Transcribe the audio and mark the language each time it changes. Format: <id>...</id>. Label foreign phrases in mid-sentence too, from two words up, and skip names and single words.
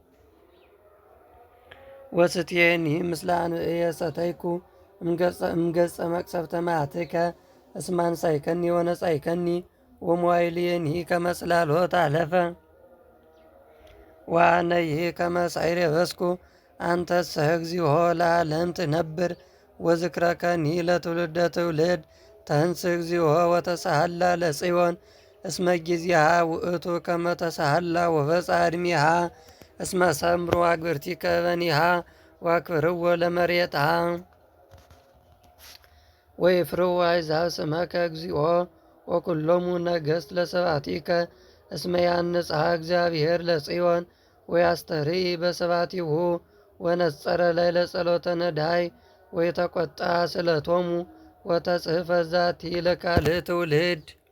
<gez>ወስትየኒ ምስለ አንብዕየ ሰተይኩ እምገጸ መቅሰፍተ መዓትከ እስመ አንሣእከኒ ወነጻእከኒ ወመዋዕልየኒ ከመ ጽላሎት አለፈ ወአነይህ ከመ ሳዕር የበስኩ አንተሰ እግዚኦ ለዓለም ትነብር ወዝክረከኒ ለትውልደ ትውልድ ተንሥእ እግዚኦ ወተሳሃላ ለጽዮን እስመ ጊዜሃ ውእቱ ከመ ተሳሃላ ወበጽሐ ዕድሜሃ እስመ ሰምሩ አግብርቲከ በኒሃ ወአክብርዎ ለመሬትሃ ወይፍርሁ አሕዛብ ስመከ እግዚኦ ወኵሎሙ ነገሥት ለስብሐቲከ እስመ ያንጽሐ እግዚአብሔር ለጽዮን ወያስተርኢ በስብሐቲሁ ወነጸረ ላዕለ ጸሎተ ነዳይ ወይተቈጣ ስእለቶሙ ወተጽሕፈ ዛቲ ለካልእ ትውልድ</gez>